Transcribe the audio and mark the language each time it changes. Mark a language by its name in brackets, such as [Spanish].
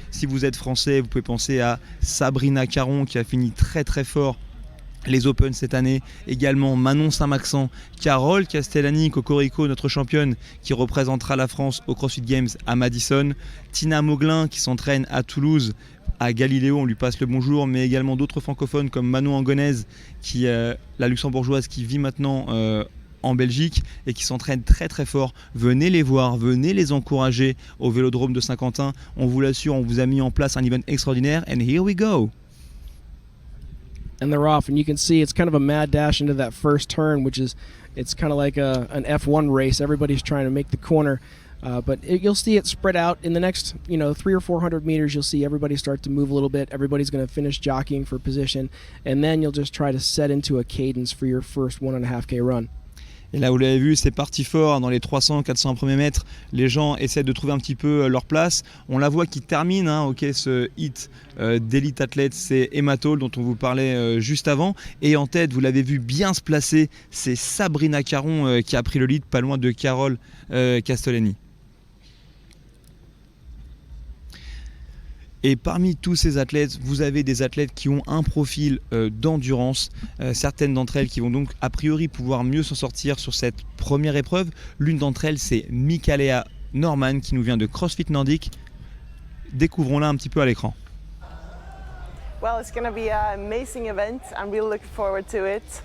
[French] Si vous êtes français, vous pouvez penser à Sabrina Caron qui a fini très très fort les Open cette année, également Manon Saint-Maxent, Carole Castellani Cocorico, notre championne qui représentera la France au CrossFit Games à Madison, Tina Mauglin qui s'entraîne à Toulouse, à Galiléo, on lui passe le bonjour, mais également d'autres francophones comme Manon Angonèse, la luxembourgeoise qui vit maintenant en Belgique et qui s'entraîne très très fort. Venez les voir, venez les encourager au Vélodrome de Saint-Quentin. On vous l'assure, on vous a mis en place un event extraordinaire. [English] And here we go. And they're off, and you can see it's kind of a mad dash into that first turn, it's kind of like an F1 race. Everybody's trying to make the corner. But you'll see it spread out in the next 300 or 400 meters. You'll see everybody start to move a little bit. Everybody's going to finish jockeying for position, and then you'll just try to set into a cadence for your first 1.5K run. [French] Et là, vous l'avez vu, c'est parti fort dans les 300-400 premiers mètres. Les gens essaient de trouver un petit peu leur place. On la voit qui termine, ce hit d'élite athlète, c'est Emma Toll dont on vous parlait juste avant. Et en tête, vous l'avez vu bien se placer, c'est Sabrina Caron qui a pris le lead, pas loin de Carole Castellani. Et parmi tous ces athlètes, vous avez des athlètes qui ont un profil d'endurance, certaines d'entre elles qui vont donc a priori pouvoir mieux s'en sortir sur cette première épreuve. L'une d'entre elles, c'est Mikaela Norman qui nous vient de CrossFit Nordic. Découvrons-la un petit peu à l'écran. [English] Well, it's going to be an amazing event. I'm really looking forward to it.